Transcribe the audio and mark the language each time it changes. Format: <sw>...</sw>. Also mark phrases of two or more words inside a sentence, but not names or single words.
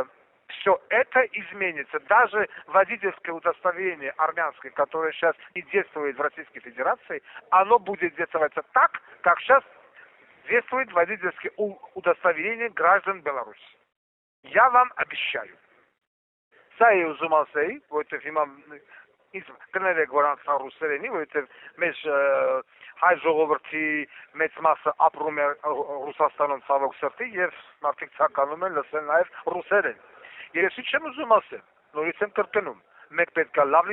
<ru>Все это изменится. Даже водительское удостоверение армянское, которое сейчас и действует в Российской Федерации, оно будет действовать так, как сейчас действует водительское удостоверение граждан Беларуси. Я вам обещаю.</ru> <hy>Սա է ուզում ասեի, որովհետև հիմա ինձ կներեք որ անցան ռուսերենի, որովհետև մեր հայ ժողովրդի մեծ մասը ապրում է Ռուսաստանում ցավոք սրտի եւ մարդիկ ցանկանում են լսել նաեւ ռուսերեն։ Ես ինչ եմ ուզում ասել, նորից եմ կրկնում, մենք պետք է լավ</hy>